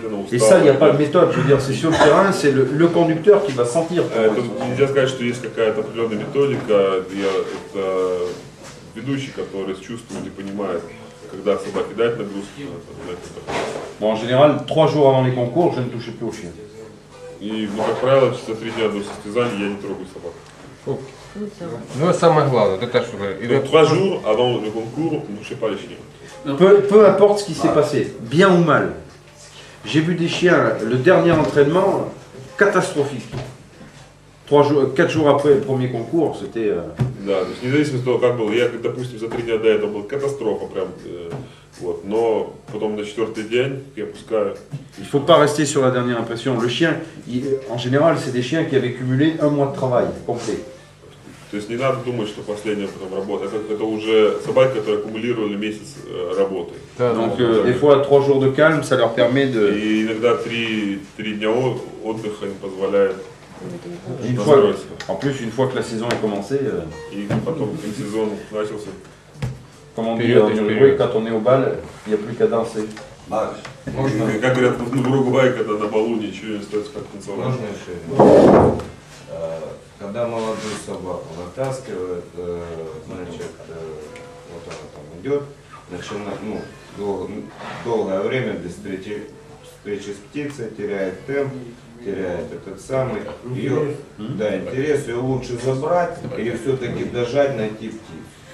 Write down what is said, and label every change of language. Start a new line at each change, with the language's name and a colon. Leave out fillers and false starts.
French: Et ça, il n'y a pas de méthode. Je veux dire, c'est sur le terrain, c'est le conducteur qui va sentir.
Russian: Нельзя сказать, что есть какая-то определенная методика. Это ведущий, который чувствует и понимает, когда собаке дать нагрузку.
French: Bon, en général, 3 jours avant les concours, je ne touche plus aux chiens.
Russian: И, ну, как правило, за 3 дня до состязания я не трогаю собак. Ну, самое главное, это что говорит.
French: 3 jours avant le concours, ne touchez pas les chiens. Peu importe ce qui s'est passé, bien ou mal. J'ai vu des chiens, le dernier entraînement, catastrophique. 4 jours après le premier concours, c'était...
Russian: Да, то есть независимо от того, как было. Я, допустим, за 3 дня до этого была катастрофа прям. Вот, но потом на 4-й день я пускаю.
French: Il ne faut pas rester sur la dernière impression. Le chien, en général, c'est des chiens qui avaient cumulé un mois de travail complet.
Russian: То есть не надо думать, что последняя потом работа. Это уже собаки, которые аккумулировали месяц работы.
French: Donc des fois 3 jours de calme, ça leur permet de...
Russian: И иногда 3 дня отдыха им позволяет.
French: En plus, une fois que la saison est commencée...
Russian: И потом, как сезон начался.
French: Comme on dit en Uruguay, quand on est au bal, il n'y a plus qu'à danser.
Russian: Как говорят в Уругвае, когда на балу ничего не стоит, как танцевать. Можно еще? Когда молодую собаку натаскивают, значит, вот она там идет, начинает, ну, долгое время без встречи с птицей, теряет темп, теряет этот самый, ее, да, интерес, ее лучше забрать и все-таки дожать, найти птицу.